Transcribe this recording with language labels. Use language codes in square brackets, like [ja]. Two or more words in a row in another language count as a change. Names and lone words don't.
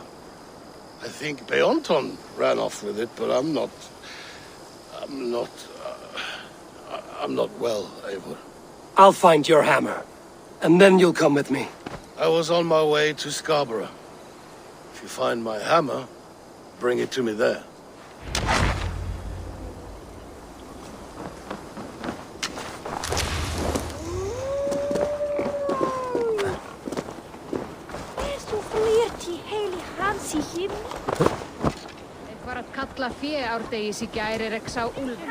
[en] I think Beonton ran off with it, but I'm not well, Eivor. I'll find your hammer. And then you'll come with me. I was on my way to Scarborough. If you find my hammer, bring it to me there. [is] Var að kalla fé árdegis í gær ekki sá úlfur.